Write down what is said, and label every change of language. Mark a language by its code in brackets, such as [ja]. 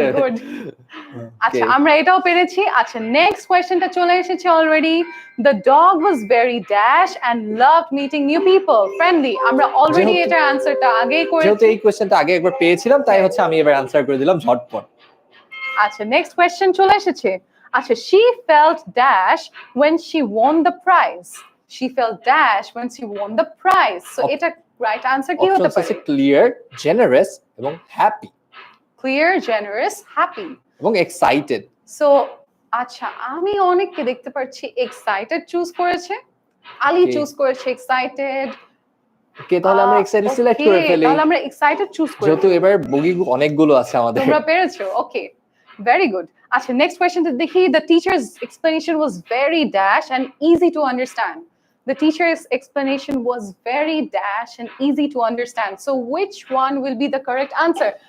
[en] Very good. [bn] আচ্ছা, আমরা এটাও পেরেছি। আচ্ছা, নেক্সট কোয়েশ্চেনটা চলে এসেছে already. [en] The dog was very dash and loved meeting new people. [bn] Friendly, আমরা অলরেডি এটার আনসারটা আগেই যেহেতু করেছি। এই কোয়েশ্চেনটা আগে একবার পেয়েছিলাম, তাই হচ্ছে আমি এবার আনসার করে দিলাম ঝটপট। আচ্ছা, নেক্সট কোয়েশ্চেন চলে এসেছে। [en] আচ্ছা, she felt dash when she won the prize. She felt dash when she won the prize. [bn] So এটা রাইট আনসার কি হতে পারে? ক্লিয়ার, জেনারাস এবং হ্যাপি। ক্লিয়ার, জেনারাস, হ্যাপি এবং এক্সাইটেড। সো আচ্ছা, আমি অনেককে দেখতে পাচ্ছি এক্সাইটেড চুজ করেছে। আলী চুজ করেছে এক্সাইটেড। ওকে, তাহলে আমরা এক্সাইটেড সিলেক্ট করে ফেলি। তাহলে আমরা এক্সাইটেড চুজ করি। যেহেতু এবার বগি অনেকগুলো আছে আমাদের। তোমরা পেরেছো। ওকে, [en] Very good. [bn] আচ্ছা, নেক্সট কোয়েশ্চনটা দেখি। [en] The teacher's explanation was very dash and easy to understand. The teacher's explanation was very dash and easy to understand. So which one will be the correct answer?